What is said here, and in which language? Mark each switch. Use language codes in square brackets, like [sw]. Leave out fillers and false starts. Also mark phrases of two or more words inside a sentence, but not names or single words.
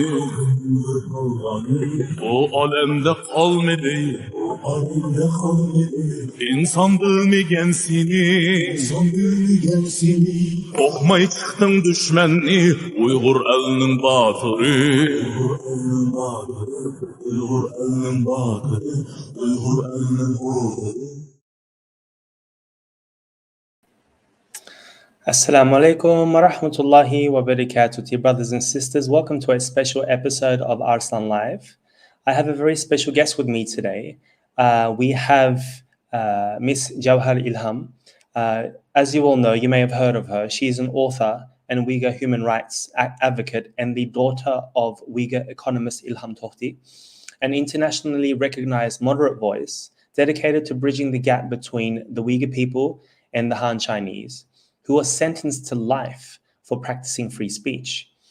[ug] O alemde kalmadı, insan bilmegen seni. Korkmay çıktın düşmenni, Uygur elinin batırı. Uygur elinin batırı, Uygur elinin oğlu. [ar] السلام عليكم ورحمة الله وبركاته. [en] Dear brothers and sisters, welcome to a special episode of Arslan Live. I have a very special guest with me today. We have Miss Jewher Ilham. As you all know, you may have heard of her. She is an author and Uyghur human rights advocate and the daughter of Uyghur economist Ilham Tohti, an internationally recognized moderate voice dedicated to bridging the gap between the Uyghur people and the Han Chinese, who was sentenced to life for practicing free speech.